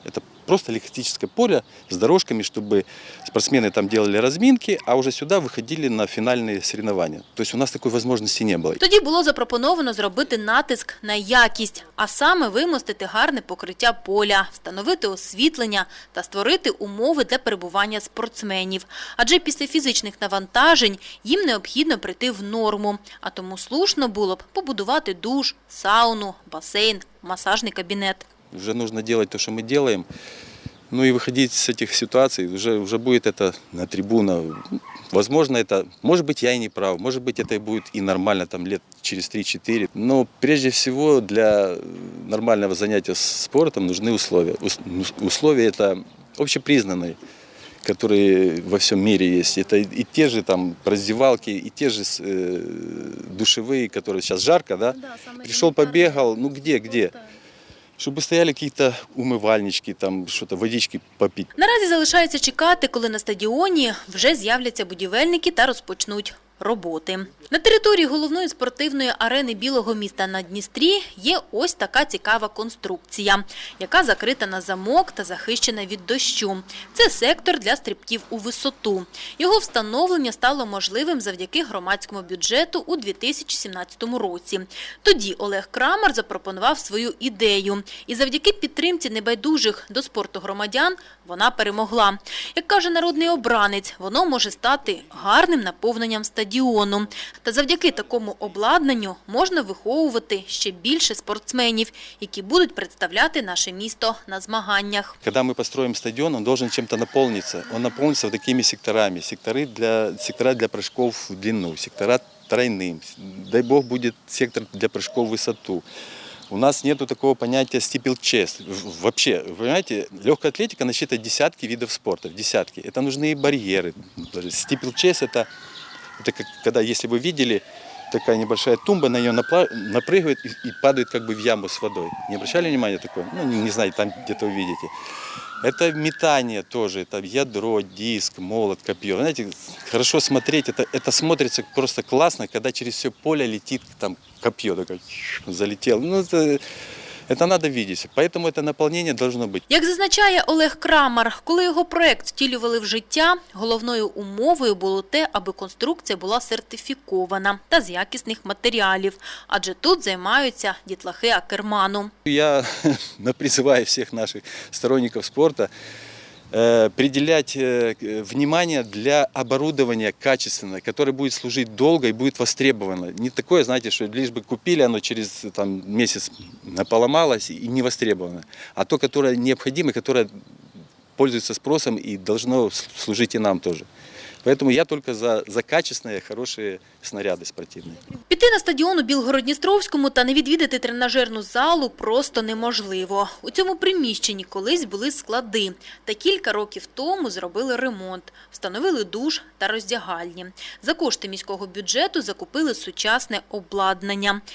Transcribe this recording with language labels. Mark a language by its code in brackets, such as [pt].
[ru] Это просто легкоатлетическое поле с дорожками, чтобы спортсмены там делали разминки, а уже сюда выходили на финальные соревнования. То есть у нас такой возможности не было. [uk] Тоді було запропоновано зробити натиск на якість, а саме вимостити гарне покриття поля, встановити освітлення та створити умови для перебування спортсменів. Адже після фізичних навантажень їм необхідно прийти в норму, а тому слушно було б побудувати душ, сауну, басейн, [ru] массажный кабинет. Уже нужно делать то, что мы делаем. Ну и выходить с этих ситуаций, уже будет это на трибуну. Возможно, это, может быть, я и не прав, может быть, это будет и нормально там лет через 3-4. Но прежде всего для нормального занятия спортом нужны условия. Условия это общепризнанные, которые во всем мире есть. Это и те же там раздевалки, и те же душевые, которые сейчас жарко, да? Пришел, побегал, ну где? [uk] Щоб стояли якісь умивальнички, там щось, водички попити. Наразі залишається чекати, коли на стадіоні вже з'являться будівельники та розпочнуть роботи. На території головної спортивної арени Білого міста на Дністрі є ось така цікава конструкція, яка закрита на замок та захищена від дощу. Це сектор для стрибків у висоту. Його встановлення стало можливим завдяки громадському бюджету у 2017 році. Тоді Олег Крамар запропонував свою ідею. І завдяки підтримці небайдужих до спорту громадян вона перемогла. Як каже народний обранець, воно може стати гарним наповненням стадіону. Та завдяки такому обладнанню можна виховувати ще більше спортсменів, які будуть представляти наше місто на змаганнях. Коли ми построїмо стадіон, він має чимось наповнитися. Він наповниться такими секторами. [ru] Сектора для прыжков в длину, сектора тройним. Дай Бог, буде сектор для прыжков в висоту. У нас нет такого понятия steeplechase. Вообще, вы понимаете, легкая атлетика насчитывает десятки видов спорта, десятки. Это нужны барьеры. Steeplechase – это как, когда, если вы видели, такая небольшая тумба, на нее напрыгивает и падает как бы в яму с водой. Не обращали внимания такое? Ну, не знаю, там где-то увидите. Это метание тоже, это ядро, диск, молот, копье. Знаете, хорошо смотреть, это смотрится просто классно, когда через все поле летит там копье, такое, залетело. Ну, это надо видеть, поэтому это наполнение должно быть. [uk] Як зазначає Олег Крамар, коли його проект втілювали в життя, головною умовою було те, аби конструкція була сертифікована та з якісних матеріалів, адже тут займаються дітлахи Акерману. [ru] Я призываю всех наших сторонников спорта [uk] приділять [ru] внимание для оборудования качественного, которое будет служить долго и будет востребовано. Не такое, знаете, что лишь бы купили, оно через там, месяц поломалось и не востребовано, а то, которое необходимо, которое пользуется спросом и должно служить и нам тоже. Поэтому я только за качественные, хорошие снаряды спортивные. [uk] Піти на стадіон у Білгород-Дністровському та не відвідати тренажерну залу просто неможливо. У цьому приміщенні колись були склади. Та кілька років тому зробили ремонт. Встановили душ та роздягальні. За кошти міського бюджету закупили сучасне обладнання.